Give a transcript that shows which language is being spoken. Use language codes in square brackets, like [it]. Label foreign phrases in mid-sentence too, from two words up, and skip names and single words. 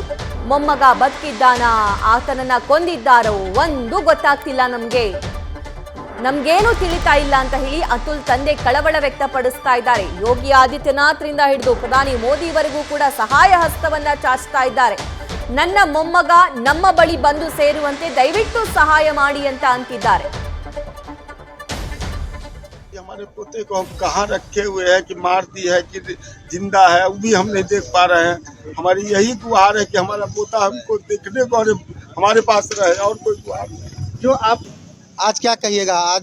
[kn] ಮೊಮ್ಮಗ ಬದುಕಿದ್ದಾನ, ಆತನನ್ನ ಕೊಂದಿದ್ದಾರೋ ಒಂದು ಗೊತ್ತಾಗ್ತಿಲ್ಲ, ನಮ್ಗೇನು ತಿಳಿತಾ ಇಲ್ಲ ಅಂತ ಹೇಳಿ ಅತುಲ್ ತಂದೆ ಕಳವಳ ವ್ಯಕ್ತಪಡಿಸ್ತಾ ಇದ್ದಾರೆ. ಯೋಗಿ ಆದಿತ್ಯನಾಥ್ರಿಂದ ಹಿಡಿದು ಪ್ರಧಾನಿ ಮೋದಿವರೆಗೂ ಕೂಡ ಸಹಾಯ ಹಸ್ತವನ್ನ ಚಾಚ್ತಾ ಇದ್ದಾರೆ. ನನ್ನ ಮೊಮ್ಮಗ ನಮ್ಮ ಬಳಿ ಬಂದು ಸೇರುವಂತೆ ದಯವಿಟ್ಟು ಸಹಾಯ ಮಾಡಿ ಅಂತ ಅಂತಿದ್ದಾರೆ. [hi] हमारे पोते को हम कहाँ रखे हुए हैं कि मार दी है कि जिंदा है, वो भी हम नहीं देख पा रहे हैं। हमारी यही गुहार है कि हमारा पोता हमको देखने को और हमारे पास रहे, और कोई गुहार नहीं। जो आप आज क्या कहिएगा? आज